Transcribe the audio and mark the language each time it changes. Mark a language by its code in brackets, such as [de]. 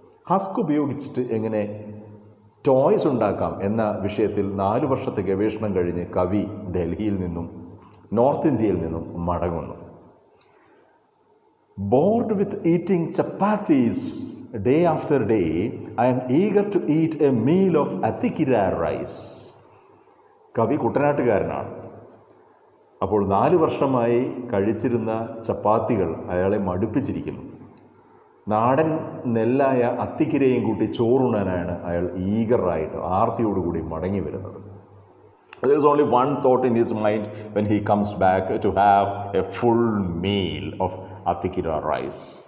[ml] Husk ഉപയോഗിച്ചിട്ട് എങ്ങനെ toys ഉണ്ടാക്കാം എന്ന വിഷയത്തിൽ 4 വർഷത്തെ ഗവേഷണം കഴിഞ്ഞ് കവി ഡൽഹിയിൽ നിന്നും നോർത്ത് ഇന്ത്യയിൽ നിന്നും മടങ്ങുന്നു. [en] Bored with eating chapatis day after day, I am eager to eat a meal of athikira rice. [ml] കവി കുട്ടനാട്ടുകാരനാണ്. അപ്പോൾ 4 വർഷമായി കഴിച്ചിരുന്ന ചപ്പാത്തികൾ അയാളെ മടുപ്പിച്ചിരിക്കുന്നു. നാടൻ നെല്ലായ അത്തിക്കിരയും കൂട്ടി ചോറുണ്ണാനാണ് അയാൾ ഈഗറായിട്ട് ആർത്തിയോടുകൂടി മടങ്ങി വരുന്നത്. [en] There is only one thought in his mind when he comes back, to have a full meal of athikira rice.